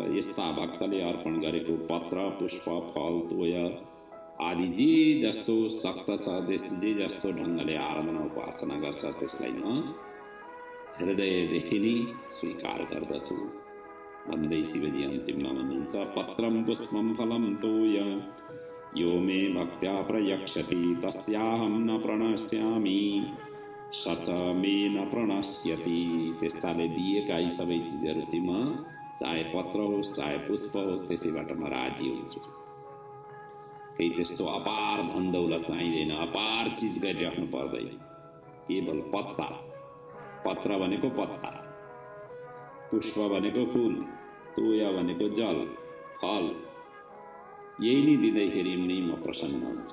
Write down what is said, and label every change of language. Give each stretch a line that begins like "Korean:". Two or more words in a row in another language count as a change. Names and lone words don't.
Nepali: यस्ता भक्तले अर्पण गरेको पत्र, पुष्प, फल, तोय आदि जे जस्तो शक्त छ, जे जस्तो ढङ्गले आराधना उपासना गर्छ त्यसलाई म हृदयदेखि नै स्वीकार गर्दछु भन्दै शिवजी अन्तिममा भन्नुहुन्छ
Sanskrit: पत्रम पुष्पम फलम तोय यो मे भक्त्या प्रयक्षति तस्याहं न प्रणश्यामि सच मे न प्रणश्यति।
Nepali: त्यस्ताले दिएका यी सबै चिजहरू चाहिँ म चाहे पत्र होस् चाहे पुष्प होस् त्यसैबाट म राजी हुन्छु। केही त्यस्तो अपार धन दौलत चाहिँदैन, अपार चिज गरिराख्नु पर्दैन, केवल पत्ता, पत्र भनेको पत्ता, पुष्प भनेको फूल, तोया भनेको जल, फल, यही नै दिँदैखेरि नि म प्रसन्न हुन्छु।